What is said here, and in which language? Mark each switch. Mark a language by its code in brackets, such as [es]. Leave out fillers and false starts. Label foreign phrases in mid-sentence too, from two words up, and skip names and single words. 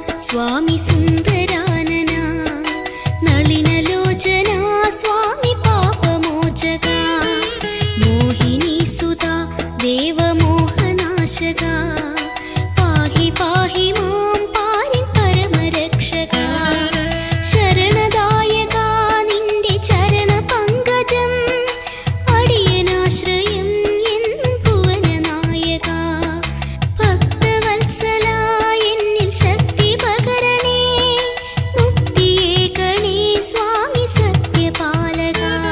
[sa] स्वामी सुन्दरानना नलिनलोचना स्वामी पापमोचका मोहिनी सुता देवमोहनाशका पाहि पाहि मां पारि परमरक्षका शरणदायका [ml] निന്റെ ചരണപങ്കജം അടിയനാശ്രയം എന്നും ഭുവനനായക ഭക്തവത്സല എന്നിൽ ശക്തി പകരണേ മുക്തിയേകണേ സ്വാമി സത്യപാലക